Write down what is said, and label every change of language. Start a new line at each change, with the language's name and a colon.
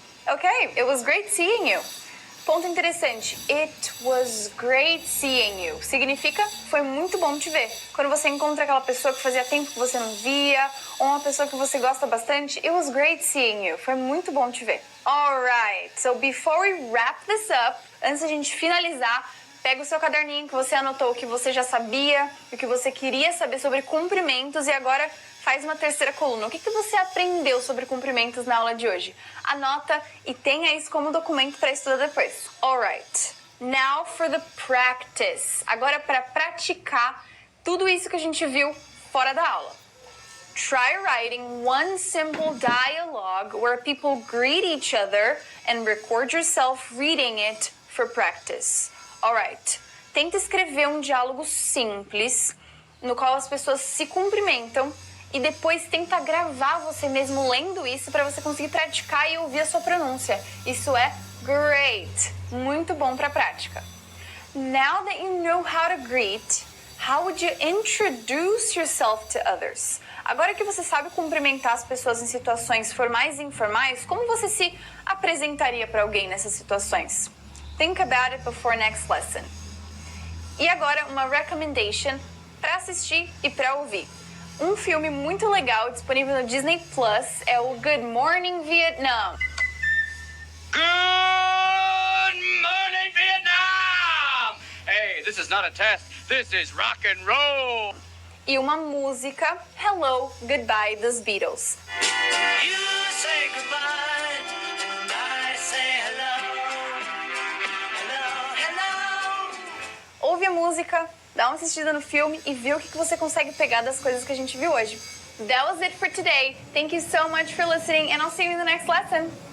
English: Okay, it was great seeing you.
Portuguese: Ponto interessante.
English: It was great seeing you.
Portuguese: Significa, foi muito bom te ver. Quando você encontra aquela pessoa que fazia tempo que você não via, ou uma pessoa que você gosta bastante,
English: it was great seeing you.
Portuguese: Foi muito bom te ver.
English: Alright, so before we wrap this up,
Portuguese: antes da gente finalizar, pega o seu caderninho que você anotou o que você já sabia, o que você queria saber sobre cumprimentos e agora faz uma terceira coluna. O que você aprendeu sobre cumprimentos na aula de hoje? Anota e tenha isso como documento para estudar depois.
English: Alright, now for the practice.
Portuguese: Agora para praticar tudo isso que a gente viu fora da aula.
English: Try writing one simple dialogue where people greet each other and record yourself reading it for practice.
Portuguese: Alright, tenta escrever um diálogo simples no qual as pessoas se cumprimentam e depois tenta gravar você mesmo lendo isso para você conseguir praticar e ouvir a sua pronúncia. Isso é great, muito bom para prática.
English: Now that you know how to greet, how would you introduce yourself to others?
Portuguese: Agora que você sabe cumprimentar as pessoas em situações formais e informais, como você se apresentaria para alguém nessas situações?
English: Think about it before next lesson.
Portuguese: E agora uma recommendation para assistir e para ouvir. Um filme muito legal disponível no Disney Plus é o Good Morning Vietnam.
English: Good morning, Vietnam! Hey, this is not a test. This is rock and roll.
Portuguese: E uma música, Hello, Goodbye, dos Beatles.
English: You say goodbye, and I say hello. Hello, hello.
Portuguese: Ouve a música, dá uma assistida no filme e vê o que você consegue pegar das coisas que a gente viu hoje.
English: That was it for today. Thank you so much for listening and I'll see you in the next lesson.